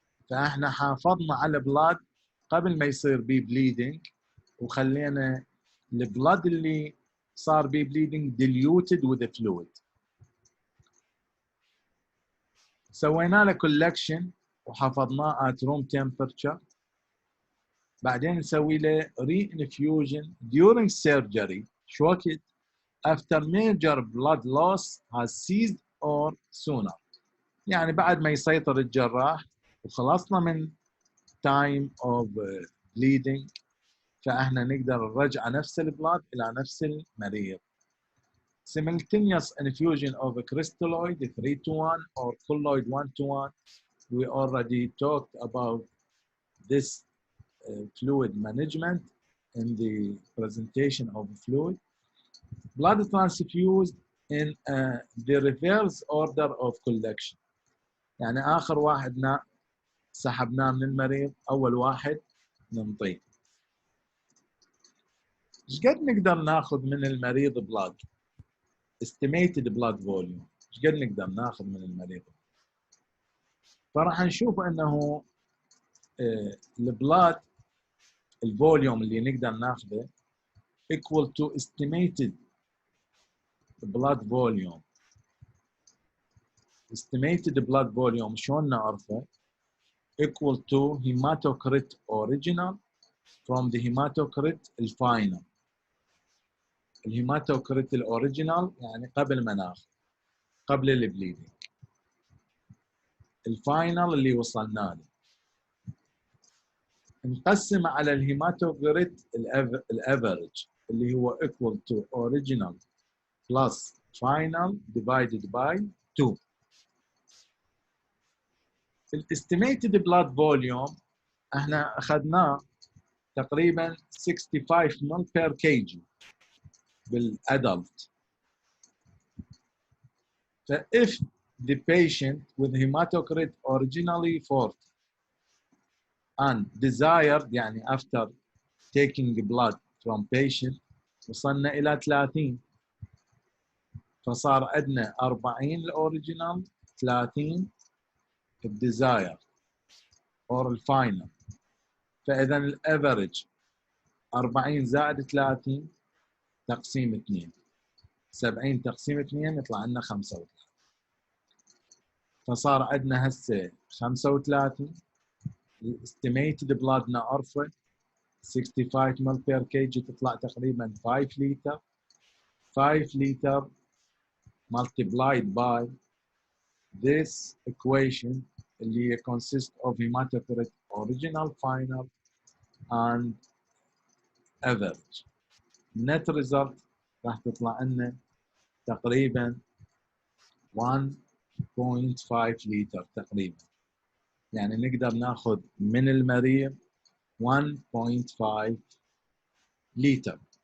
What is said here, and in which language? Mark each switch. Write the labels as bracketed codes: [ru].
[ar] فاحنا حافظنا على blood قبل ما يصير بيه bleeding وخلينا البلاد اللي صار بيه bleeding [en] diluted with the fluid. [ar] سوينا له collection وحفظناه [en] at room temperature. [ar] بعدين نسوي له re-infusion during surgery. شو وقت؟ [en] after major blood loss has ceased or sooner. [ar] يعني بعد ما يسيطر الجراح وخلصنا من [en] time of bleeding [ar] فاحنا نقدر نرجع نفس البلاد الى نفس المريض. [en] Simultaneous infusion of a crystalloid 3-to-1 or colloid 1-to-1. We already talked about this fluid management in the presentation of fluid. Blood transfused in the reverse order of collection. [ar] يعني آخر واحد سحبناه من المريض أول واحد ننطيه. إيش قد نقدر ناخذ من المريض بلاد؟ [en] Estimated blood volume. [ar] إيش قد نقدر ناخذ من المريض؟ فراح نشوف أنه البلاد الفوليوم اللي نقدر ناخذه [en] equal to estimated blood volume. Estimated blood volume [ar] شلون نعرفه؟ [en] equal to hematocrit original from the hematocrit الفاينل. [ar] الهيماتوكريت الاوريجينال يعني قبل ما ناخذ قبل البليدنج. الفاينل اللي وصلنا له نقسم على الهيماتوكريت الافريج اللي هو [en] equal to original plus final divided by 2. [ar] الاستيميتد بلاد فوليوم احنا اخذناه تقريبا 65 مل بير كي جي بالادلت. ف [en] if the patient with hematocrit originally 40 and desired يعني after taking blood from patient [ar] وصلنا الى 30 فصار عندنا 40 الاوريجينال 30 الديزاير اور الفاينل. فاذا الافريج 40 زائد 30 تقسيم 2 70 تقسيم 2 يطلع لنا 35. فصار عندنا هسه 35 الاستيميتد بلاد نعرفه 65 مل بير كي جي تطلع تقريبا 5 لتر. 5 لتر [en] multiplied by this equation اللي consists of hematocrit original, final and average. [ar] net result راح تطلع لنا تقريبا 1.5 لتر تقريبا. يعني نقدر ناخذ من المريض 1.5 liter.